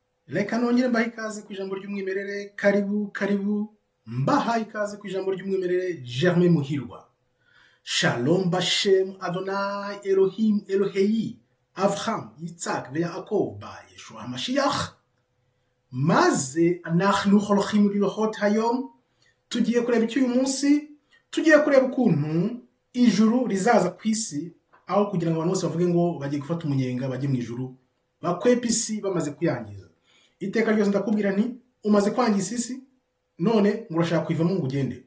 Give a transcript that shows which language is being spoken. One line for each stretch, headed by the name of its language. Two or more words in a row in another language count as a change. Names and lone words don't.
Kinyarwanda: Reka nongere mbaha ikaze ku ijambo ry'umwimerere, karibu mbaha ikaze ku ijambo ry'umwimerere. Germain Muhirwa.
Hebrew: שלום בשם אדוני אלוהים אלוהי אברהם יצחק ויעקב בא ישוע המשיח. Maze אנחנו הולכים ללכות היום,
Kinyarwanda: tugiye kureba icyo uyu munsi, tugiye kureba ukuntu ijuru rizaza ku isi, aho kugira ngo abantu bose bavuge ngo bagiye gufata umunyenga bajye mu ijuru, bakwepa isi bamaze kuyangiza. Iteka ryose ndakubwira nti umaze kwangiza isi, none ngo urashaka kwivamo ngo ugende.